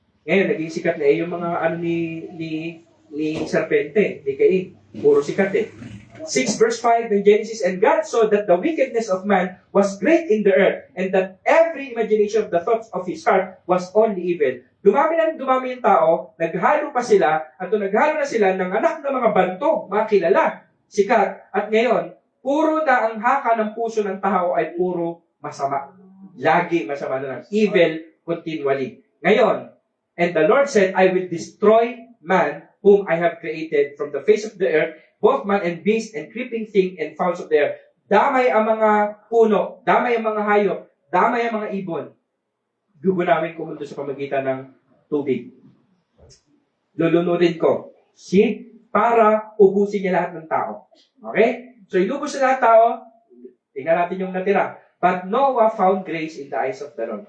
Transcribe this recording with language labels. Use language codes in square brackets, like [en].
[tl] Ngayon, naging sikat na yung mga ano ni serpente, ni Cain. Puro sikat eh. [en] 6 verse 5 in Genesis, and God saw that the wickedness of man was great in the earth, and that every imagination of the thoughts of his heart was only evil. [tl] Dumami yung tao, naghalo pa sila, at naghalo na sila ng anak ng mga bantog, mga kilala, sikat, at ngayon, puro na ang haka ng puso ng tao ay puro masama. Lagi masama na lang. [en] Evil continually. Ngayon, and the Lord said, I will destroy man whom I have created from the face of the earth, both man and beast and creeping thing and fowls of the air. [tl] Damay ang mga puno, damay ang mga hayop, damay ang mga ibon. Gugunawin ko mundo sa pamagitan ng tubig. Lulunurin ko. See? Para ubusin niya lahat ng tao. Okay? So, ilubos sa lahat ng tao, tingnan natin yung natira. [en] But Noah found grace in the eyes of the Lord.